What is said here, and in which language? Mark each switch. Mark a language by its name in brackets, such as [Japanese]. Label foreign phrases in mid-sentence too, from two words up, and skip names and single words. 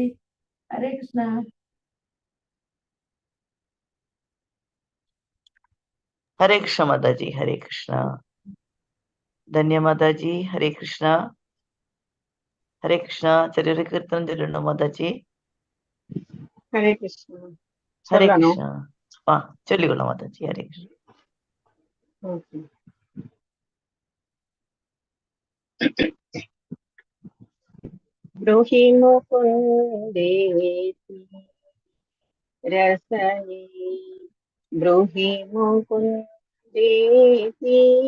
[Malayalam] ഹരേ കൃഷ്ണ. ഹരേ കൃഷ്ണ മാതാജി. ഹരേ കൃഷ്ണ. ധന്യ മാതാജി. ഹരേ കൃഷ്ണ. ഹരേ കൃഷ്ണ. ചെറിയൊരു കീർത്തനം ചൊല്ലുന്നു മാതാജി. Hare Krishna. ഹരേ കൃഷ്ണ. ആ ചൊല്ലിക്കൊള്ളു മാതാജി. ഹരേ കൃഷ്ണ. Okay. [Sanskrit] ब्रूहि मुकुन्देति रसने, ब्रूहि मुकुन्देति